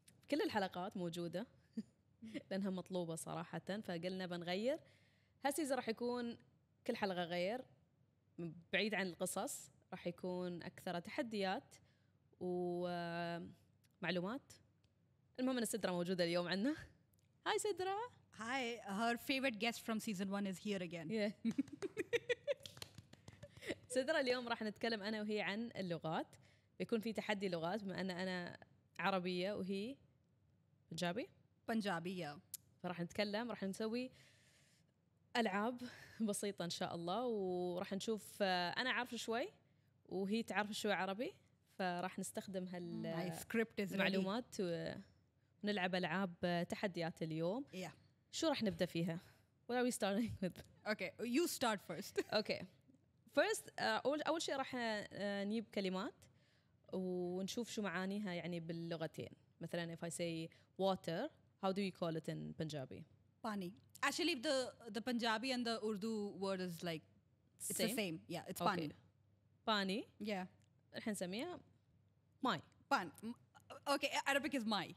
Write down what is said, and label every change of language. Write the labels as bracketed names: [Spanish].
[Arabic] كل الحلقات موجودة لأنها مطلوبة صراحة، فقلنا بنغير. هالسيزن راح يكون كل حلقة غير، بعيد عن القصص، راح يكون أكثر تحديات ومعلومات. المهم أن سدرة موجودة اليوم عندنا. هاي سدرة. [English] Hi, her favorite guest from season 1 is here again. Yeah. [Arabic] سدرة، اليوم راح نتكلم أنا وهي عن اللغات. بيكون في تحدي لغات بما أن أنا عربية وهي بنجابي. [English] Punjabi, yeah. [Arabic] فراح نتكلم، راح نسوي ألعاب بسيطة إن شاء الله، وراح نشوف أنا عارفة شوي وهي تعرف شوي عربي، فراح نستخدم [English] My script is ready. [Arabic] هالمعلومات ونلعب ألعاب تحديات اليوم. [English] Yeah. [Arabic] شو راح نبدأ فيها؟ [English] What are we starting with? Okay, you start first. [Arabic] اوكي. فيرست اول شيء راح نجيب كلمات ونشوف شو معانيها يعني باللغتين. [English] مثلا if I say water, how do you call it in Punjabi? [Punjabi] Pani. [English] Actually, the Punjabi and the Urdu word is like it's the same. Yeah, it's pani. Okay. Pani. Yeah. [Arabic] الحين نسميها ماي. [English] Pan. Okay, Arabic is mai.